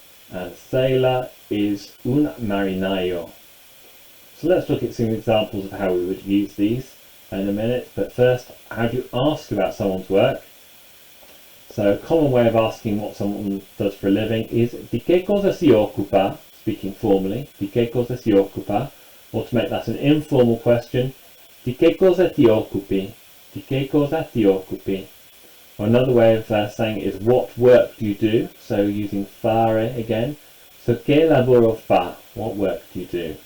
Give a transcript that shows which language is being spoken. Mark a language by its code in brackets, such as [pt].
[en] And sailor is [it] un marinaio. [en] So let's look at some examples of how we would use these in a minute. But first, how do you ask about someone's work? So a common way of asking what someone does for a living is [it] di che cosa si occupa, [en] speaking formally, di che cosa si occupa, or to make that an informal question, [it] di che cosa ti occupi, [en] di che cosa ti occupi. Or another way of saying it is what work do you do, so using fare again. So [it] che lavoro fa, [en] what work do you do?